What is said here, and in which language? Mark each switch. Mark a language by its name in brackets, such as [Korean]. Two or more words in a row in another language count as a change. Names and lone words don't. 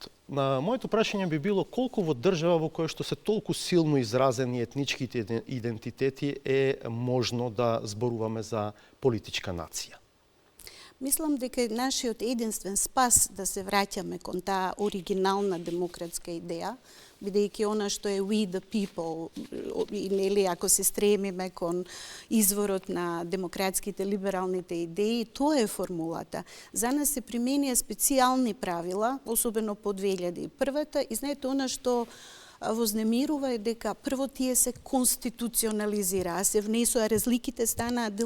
[Macedonian] На моето прашање би било колку во држава во која што се толку силно изразени етничките идентитети е можно да зборуваме за политичка нација? Мислам дека е нашиот единствен спас да се враќаме кон таа оригинална демократска идеја, бидејќи она што е [English] we the people, [Macedonian] или ако се стремиме кон изворот на демократските либералните идеи, тоа е формулата. За нас се применија специјални правила, особено по 2001-та, и знаете, она што вознемирува е дека прво тие се конституционализираа, се внесоа, разликите станаа дел